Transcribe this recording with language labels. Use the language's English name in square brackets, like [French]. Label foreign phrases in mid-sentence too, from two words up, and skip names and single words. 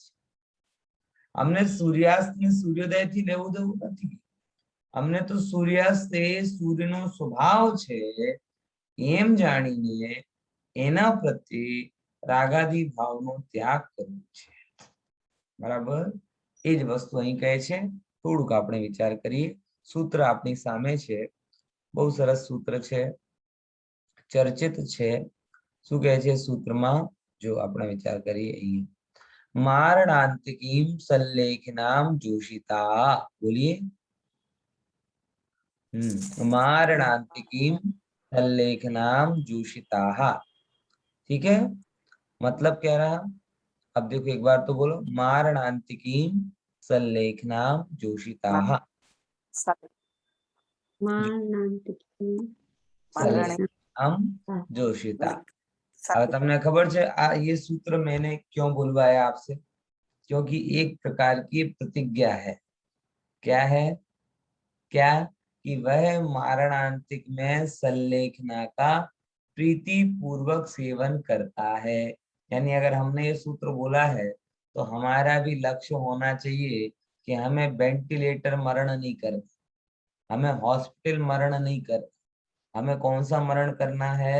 [Gujarati] અમને સૂર્યાસ્ત ને સૂર્યોદયથી લેવું દેવું નથી, અમને તો સૂર્યાસ્ત એ સૂર્યનો સ્વભાવ છે એમ જાણીને એના પ્રત્યે રાગાદી ભાવનો ત્યાગ કરવો છે। બરાબર, એ જ વસ્તુ અહીં કહે છે। થોડુંક આપણે વિચાર કરીએ। સૂત્ર આપણી સામે છે, બહુ સરસ સૂત્ર છે, ચર્ચિત છે। શું કહે છે સૂત્રમાં? જો આપણે વિચાર કરીએ અહીં, [Sanskrit] मारणांतिकीं संलेखनां जोषिता। बोलिए। मारणांतिकीं संलेखनां जोषिताः। [Hindi] ठीक है, मतलब क्या रहा? अब देखो एक बार तो बोलो, [Sanskrit] मारणांतिकीं संलेखनां जोषिताः। संलेखनां जोषिता। [Hindi] अब [Gujarati] તમને ખબર છે આ [Hindi] ये सूत्र मैंने क्यों बुलवाया आपसे? क्योंकि एक प्रकार की प्रतिज्ञा है। क्या है? क्या? कि वह मारणांतिक में संलेखना का प्रीति पूर्वक सेवन करता है। यानी अगर हमने ये सूत्र बोला है तो हमारा भी लक्ष्य होना चाहिए कि हमें वेंटिलेटर मरण नहीं करना, हमें हॉस्पिटल मरण नहीं करना, हमें कौन सा मरण करना है?